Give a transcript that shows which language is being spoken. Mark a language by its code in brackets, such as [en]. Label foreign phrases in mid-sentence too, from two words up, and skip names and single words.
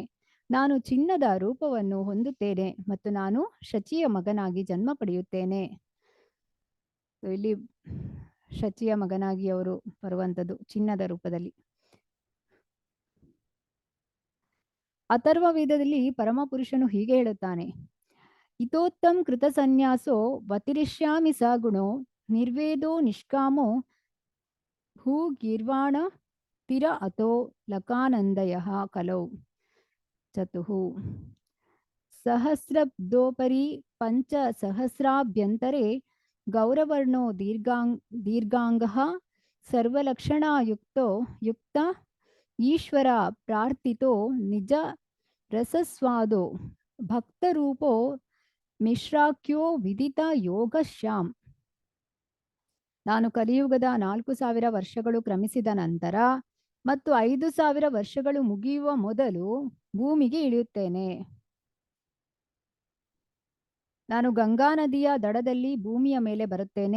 [kn] ನಾನು ಚಿನ್ನದ ರೂಪವನ್ನು ಹೊಂದುತ್ತೇನೆ ಮತ್ತು ನಾನು ಶಚಿಯ ಮಗನಾಗಿ ಜನ್ಮ ಪಡೆಯುತ್ತೇನೆ. ಇಲ್ಲಿ ಶಚಿಯ ಮಗನಾಗಿ ಅವರು ಬರುವಂಥದ್ದು ಚಿನ್ನದ ರೂಪದಲ್ಲಿ. ಅಥರ್ವ ವೇದದಲ್ಲಿ ಪರಮಪುರುಷನು ಹೀಗೆ ಹೇಳುತ್ತಾನೆ, [sa] ಇತೋತ್ತಂ ಕೃತ ಸನ್ಯಾಸೋ ವತಿರಿಷ್ಯಾಮಿ ಸ ಗುಣೋ ನಿರ್ವೇದೋ ನಿಷ್ಕಾಮೋ ಭೂಗೀರ್ವಾಣ ತಿರ ಅಥೋ ಲಕಾನಂದಯ ಕಲೌ ಚತುಹು ಸಹಸ್ರಬ್ದೋಪರಿ ಪಂಚ ಸಹಸ್ರಾಭ್ಯಂತರೆ ಗೌರವರ್ಣೋ ದೀರ್ಘಾಂಗಃ ಸರ್ವಲಕ್ಷಣಯುಕ್ತ ಈಶ್ವರ ಪ್ರಾರ್ಥಿತೋ ನಿಜ ರಸಸ್ವಾದೋ ಭಕ್ತರೂಪೋ ಮಿಶ್ರಾಖ್ಯೋ ವಿದಿತ ಯೋಗಶ್ಯಾಮ್. [kn] ನಾನು ಕಲಿಯುಗದ 4,000 ವರ್ಷಗಳು ಕ್ರಮಿಸಿದ ನಂತರ ಮತ್ತು 5,000 ವರ್ಷಗಳು ಮುಗಿಯುವ ಮೊದಲು ಭೂಮಿಗೆ ಇಳಿಯುತ್ತೇನೆ. ನಾನು ಗಂಗಾ ನದಿಯ ದಡದಲ್ಲಿ ಭೂಮಿಯ ಮೇಲೆ ಬರುತ್ತೇನೆ.